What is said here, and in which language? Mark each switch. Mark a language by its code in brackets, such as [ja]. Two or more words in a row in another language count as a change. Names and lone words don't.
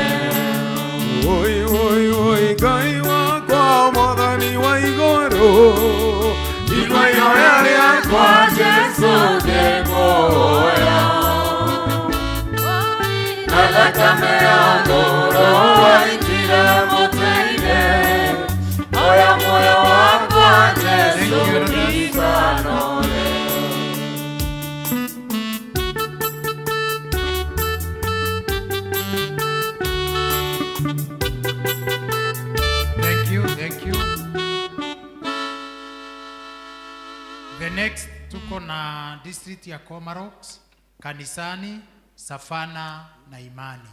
[ki] Oi, oi, oi, Ngai wakwa Mwathani wa igũrũ, igoiroya rĩakwa Jesu ngĩkũhoya, na thakame ya ngoro waitire mũtĩ-inĩ, oya muoyo wakwa Jesu ndikanore. [en] Thank you. The next [sw] tuko na district ya Comarox, Kanisani, Safana na Imani.